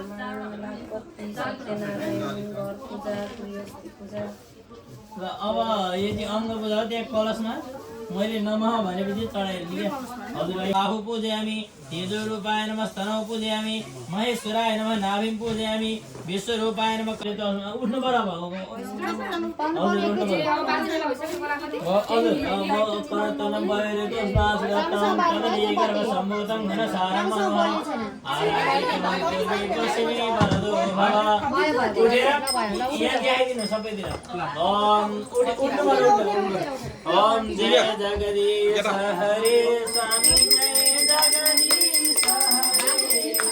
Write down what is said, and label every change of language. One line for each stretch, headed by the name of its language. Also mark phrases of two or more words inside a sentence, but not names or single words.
Nepali: र अब यदि अङ्ग पूजा हो त्यहाँ कलशमा मैले नमः भनेपछि चढाइदिएँ क्या हजुरलाई
Sanskrit: बाहु पूजयामि तेजोरूपाय नमः स्तनौ पूजयामि महेश्वराय नमः नाभिं पूजयामि विश्वरूपाय नमः
Nepali: उठ्नु पर्यो अब हजुर उठ्नु पर्यो सबैतिर
Hindi: ओम जय जगदीश हरे स्वामी जय जगदीश हरे